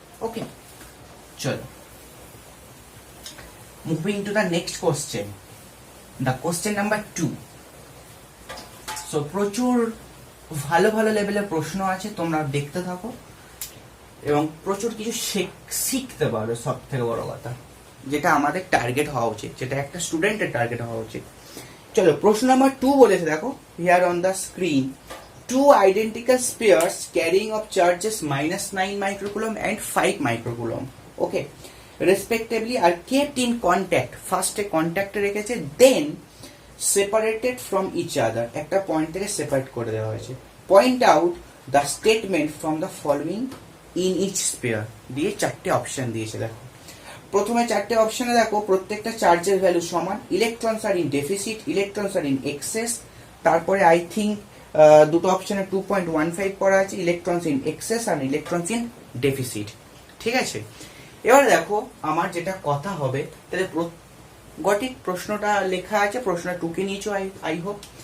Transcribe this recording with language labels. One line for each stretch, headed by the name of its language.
English: Okay, চলো moving to the next question, the question number 2।
Bangla: So প্রচুর ভালো ভালো লেভেলের প্রশ্ন আছে, তোমরা দেখতে থাকো এবং প্রচুর কিছু শিখতে পারবে, সব থেকে বড় কথা যেটা আমাদের টার্গেট হওয়া উচিত, যেটা একটা স্টুডেন্টের টার্গেট হওয়া উচিত। চলো প্রশ্ন নাম্বার 2 বলেছে, দেখো
English: here on the screen, 2 identical spheres carrying of charges -9 microcoulomb and 5 microcoulomb, okay, respectively are kept in contact, first a contact রেখেছে, then separated from each other,
Bangla: একটা পয়েন্ট থেকে সেপারেট করে দেওয়া হয়েছে,
English: point out the statement from the following in each sphere,
Bangla: দিয়ে 4টে option দিয়েছে। দেখো প্রথমে 4টে অপশনে দেখো প্রত্যেকটা চার্জের ভ্যালু সমান,
English: electrons are in deficit, electrons are in excess,
Bangla: তারপরে
English: I think
Bangla: দুটো অপশনে 2.15 করা আছে,
English: Electrons in excess আর electrons in deficit.
Bangla: ঠিক আছে, এবার দেখো আমার যেটা কথা হবে, তাহলে গঠিত প্রশ্নটা লেখা আছে, প্রশ্ন 2কে নিয়েছো
English: I hope.